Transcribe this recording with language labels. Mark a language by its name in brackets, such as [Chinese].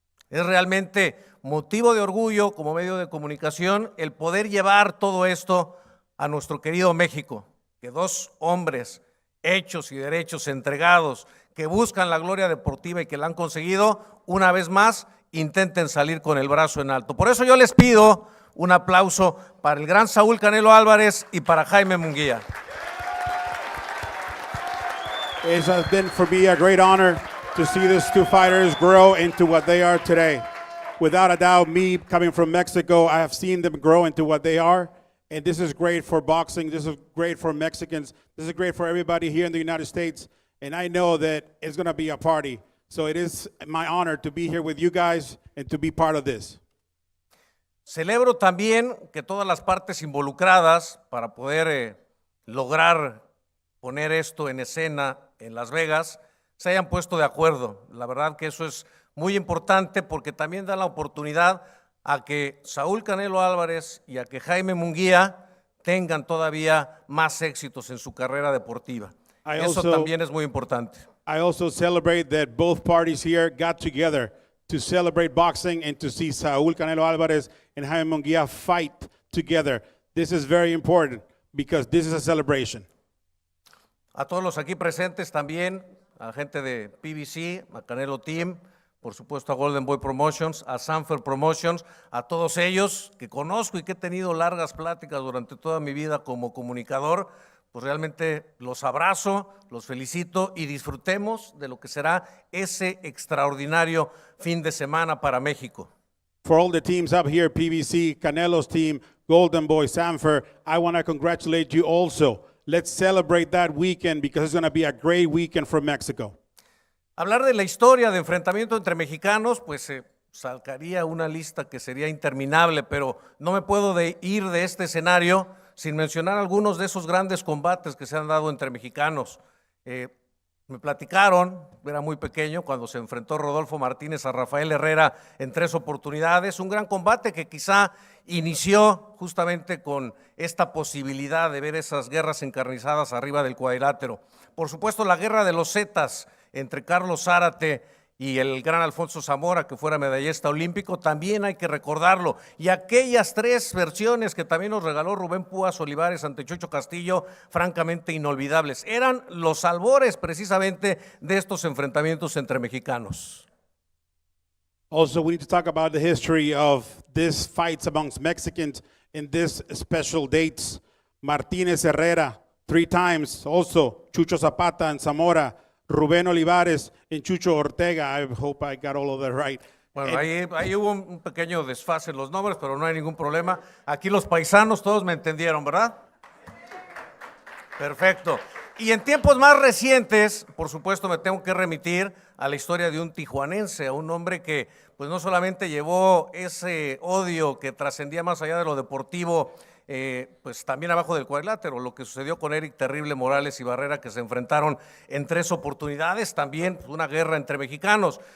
[Spanish] Es realmente motivo de orgullo como medio de comunicación el poder llevar todo esto a nuestro querido México, que dos hombres hechos y derechos entregados que buscan la gloria deportiva y que la han conseguido, una vez más, intenten salir con el brazo en alto. Por eso yo les pido un aplauso para el gran Saúl Canelo Álvarez y para Jaime Munguia. [English] It has been for me a great honor to see these two fighters grow into what they are today. Without a doubt, me coming from Mexico, I have seen them grow into what they are. And this is great for boxing. This is great for Mexicans. This is great for everybody here in the United States. And I know that it's going to be a party. So it is my honor to be here with you guys and to be part of this. [Spanish] Celebro también que todas las partes involucradas para poder lograr poner esto en escena en Las Vegas se hayan puesto de acuerdo. La verdad que eso es muy importante porque también da la oportunidad a que Saúl Canelo Álvarez y a que Jaime Munguia tengan todavía más éxitos en su carrera deportiva. Eso también es muy importante. [English] I also celebrate that both parties here got together to celebrate boxing and to see Saúl Canelo Alvarez and Jaime Munguia fight together. This is very important because this is a celebration. [Spanish] A todos los aquí presentes también, a gente de PBC, a Canelo Team, por supuesto a Golden Boy Promotions, a Sanfer Promotions, a todos ellos que conozco y que he tenido largas pláticas durante toda mi vida como comunicador, pues realmente los abrazo, los felicito y disfrutemos de lo que será ese extraordinario fin de semana para México. [English] For all the teams up here, PBC, Canelo's team, Golden Boy, Sanfer, I want to congratulate you also. Let's celebrate that weekend because it's going to be a great weekend for Mexico. [Spanish] Hablar de la historia de enfrentamiento entre mexicanos, pues sacaría una lista que sería interminable, pero no me puedo ir de este escenario sin mencionar algunos de esos grandes combates que se han dado entre mexicanos. Me platicaron, era muy pequeño, cuando se enfrentó Rodolfo Martínez a Rafael Herrera en 3 oportunidades, un gran combate que quizá inició justamente con esta posibilidad de ver esas guerras encarnizadas arriba del cuadrilátero. Por supuesto, la guerra de los Zetas entre Carlos Zárate y el gran Alfonso Zamora, que fuera medallista olímpico, también hay que recordarlo. Y aquellas 3 versiones que también nos regaló Rubén Púas Olivares ante Chucho Castillo, francamente inolvidables. Eran los albores precisamente de estos enfrentamientos entre mexicanos. [English] Also, we need to talk about the history of these fights amongst Mexicans in these special dates. Martínez Herrera, 3 times. Also, Chucho Zapata and Zamora. Rubén Olivares y Chucho Ortega. I hope I got all of that right. [Spanish] Bueno, ahí hubo un pequeño desfase en los nombres, pero no hay ningún problema. Aquí los paisanos todos me entendieron, ¿verdad? Perfecto. Y en tiempos más recientes, por supuesto, me tengo que remitir a la historia de un tijuanense, a un hombre que pues no solamente llevó ese odio que trascendía más allá de lo deportivo, pues también abajo del cuadrilátero, lo que sucedió con Eric Terrible Morales y Barrera, que se enfrentaron en 3 oportunidades, también una guerra entre mexicanos.